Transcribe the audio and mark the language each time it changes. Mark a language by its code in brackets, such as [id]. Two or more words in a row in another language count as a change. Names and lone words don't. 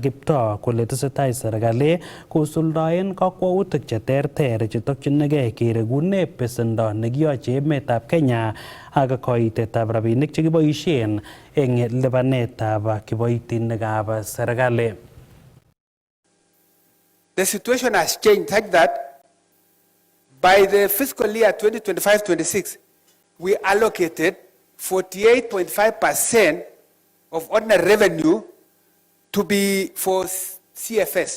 [kln] Kiptoo kole tesetai serikali kosuldaen kakwautik cheterter chetokchinigei keregune besendo nekiyoche emetab Kenya ak koitetab rabinik chekiboisien eng lipanetab kiboitinikab serikali. [en] The situation has changed such that by the fiscal year 2025-26, we allocated 48.5% of ordinary revenue to be for CFS.